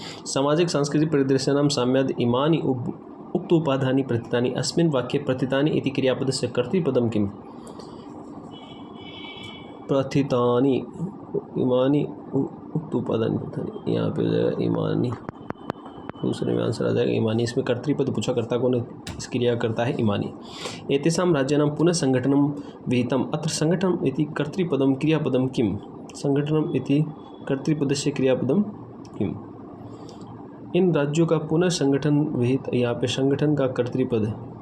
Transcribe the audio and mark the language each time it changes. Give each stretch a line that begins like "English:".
Sanskrit: सामाजिक सांस्कृतिक परिदृश्य नाम साम्याद इमानि उक्त उपाधानि प्रथितानि अस्मिन् वाक्ये प्रथितानि इति क्रियापदस्य कर्तृपदं किम्। प्रथितानि इमानी उक्त उपादानी प्रथितानि,
Hindi: यहाँ पे हो जाएगा इमानी, दूसरे में आंसर आ जाएगा इमानी। इसमें कर्तृपद पूछा करता कौन है, इस क्रिया करता है इमानी।
Sanskrit: एतेषां राज्यानां पुनः संगठनं विहितम् अत्र संगठनम् इति कर्तृपदं क्रियापदं किम्। संगठनम् इति कर्तृपदस्य क्रियापदं किम्।
Hindi: इन राज्यों का पुनः संगठन विहित, यहाँ पे संगठन का कर्तृपद